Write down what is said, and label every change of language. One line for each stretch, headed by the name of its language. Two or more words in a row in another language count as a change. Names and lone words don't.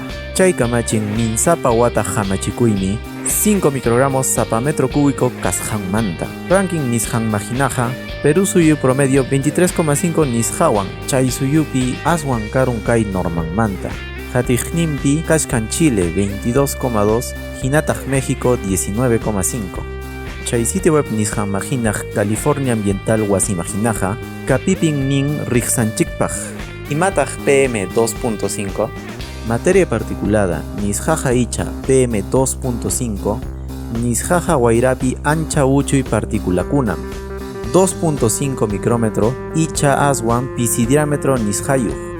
Quechua: Chay kamachin ninsapa wata hamachikuymi 5 microgramos sapa
Spanish: metro cúbico
Quechua: kasqanmanta. Ranking nisqanmajinaqa Perú suyu promedio 23,5 nisqawan, chay suyupi aswan karun kay normanmanta. Jatiqninpi kashkan Chile 22,2, hinataq México 19,5. Chay
Spanish: sitio web
Quechua: nisqanmajinaq California Ambiental wasimajinaqa kapipin nin riqsanchikpaq. Imataq PM2.5?
Spanish: Materia particulada
Quechua: nisqaqa icha PM2.5 nisqaqa wayrapi ancha uchuy particulakunam. 2.5 micrómetro icha aswan pisi diámetro nisqayuq.